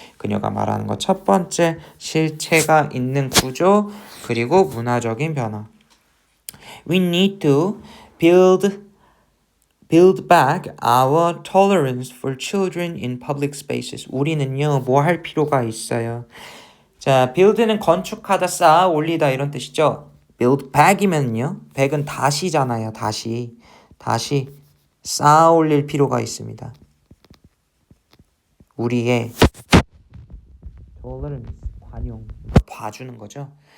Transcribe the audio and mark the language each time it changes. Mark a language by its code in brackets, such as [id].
[ko] 그녀가 말하는 것 첫 번째, 실체가 있는 구조, 그리고 문화적인 변화. [en] We need to build back our tolerance for children in public spaces. [ko] 우리는요, 뭐 할 필요가 있어요. 자, build는 건축하다, 쌓아 올리다 이런 뜻이죠. build back이면요, back은 다시잖아요. 다시 쌓아 올릴 필요가 있습니다. 우리의 tolerance, 관용, 봐주는 거죠.